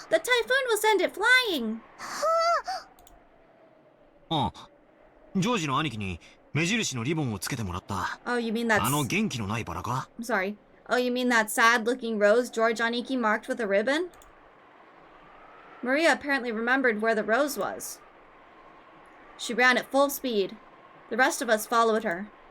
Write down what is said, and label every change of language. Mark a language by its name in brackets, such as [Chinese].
[English] The typhoon will send it flying! [Japanese] ああ、ジョージの兄貴に目印のリボンをつけてもらった。 [English] Oh, you mean that's... [Japanese] あの元気のないバラか？ [English] I'm sorry. Oh, you mean that sad-looking rose George Aniki marked with a ribbon? Maria apparently remembered where the rose was. She ran at full speed. The rest of us followed her.